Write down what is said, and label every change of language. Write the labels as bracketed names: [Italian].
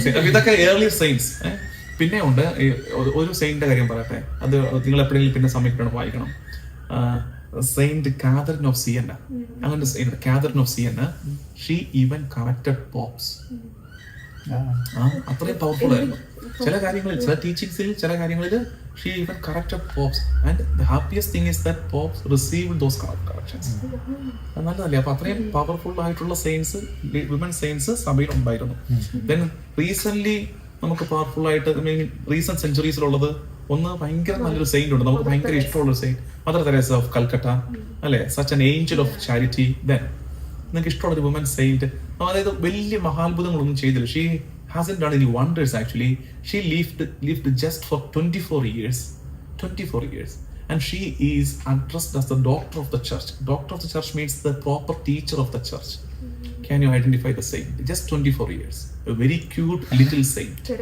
[Malayalam] ഇതൊക്കെ early signs. പിന്നെ ഉണ്ട് ഒരു സെയിന്റിന്റെ കാര്യം പറയട്ടെ. അത് നിങ്ങൾ എപ്പോഴെങ്കിലും പിന്നെ സമയം കിട്ടണം, വായിക്കണം. Saint Catherine of Sienna. [English] അങ്ങനെ Catherine of Siena, she even corrected popes. [Malayalam] അത്രയും പവർഫുൾ ആയിരുന്നു. [English] ചില കാര്യങ്ങളിൽ, ചില ടീച്ചിങ്സിൽ, ചില കാര്യങ്ങളിൽ she even corrected popes, and the happiest thing is that popes received those corrections. [Malayalam] നല്ലതല്ലേ? അപ്പൊ അത്രയും പവർഫുൾ ആയിട്ടുള്ള സെയിൻസ്, വിമൻ സെയിൻസ് സഭയിൽ ഉണ്ടായിരുന്നു. ദെൻ റീസെന്റ് നമുക്ക് പവർഫുൾ ആയിട്ട് റീസെന്റ് സെഞ്ചുറീസിലുള്ളത് ഒന്ന് ഭയങ്കര നല്ലൊരു സെയിന്റ് ഉണ്ട്, നമുക്ക് ഭയങ്കര ഇഷ്ടമുള്ള Saint, mother Teresa of Calcutta അല്ലെ? Such an Angel of charity. Then നിങ്ങൾക്ക് ഇഷ്ടമുള്ളൊരു വുമൻ സെയിന്റ്, അതായത് വലിയ മഹാത്ഭുതങ്ങളൊന്നും ചെയ്തില്ല. [English] She hasn't done any wonders actually. She lived just for 24 years. 24 years. And she is addressed as the doctor of the church. Doctor of the church means the proper teacher of the church. Can you identify the saint? Just 24 years. A very cute little saint.